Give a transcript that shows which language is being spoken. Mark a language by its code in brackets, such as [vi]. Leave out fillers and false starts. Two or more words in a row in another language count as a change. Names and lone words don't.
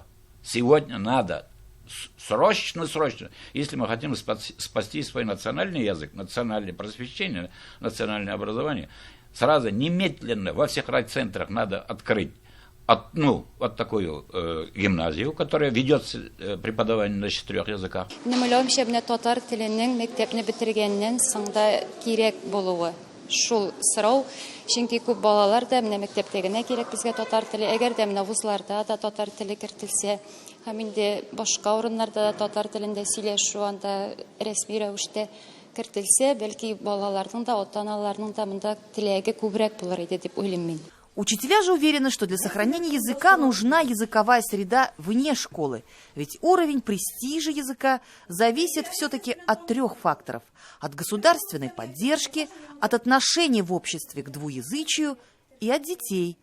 [ru] Сегодня надо срочно, если мы хотим спасти свой национальный язык, национальное просвещение, национальное образование, сразу немедленно во всех райцентрах надо открыть вот такую гимназию, которая ведет преподавание на 4 языках. [tt] Татар теленең мәктәпне бетергәннән соңда кирәк булуы. Шул сорау, чөнки күп балалар да менә мәктәптә генә кирәк безгә татар теле, әгәр дә менә вузларда да татар теле кертелсә, һәм инде башка урыннарда да татар телендә сөйләшү, анда рәсми рәвештә кертелсә, бәлки балаларның да, ата-аналарның да монда теләге күбрәк булыр иде дип уйлыйм мин. [ru] Учителя же уверены, что для сохранения языка нужна языковая среда вне школы. Ведь уровень престижа языка зависит все-таки от 3 факторов. От государственной поддержки, от отношения в обществе к двуязычию и от детей.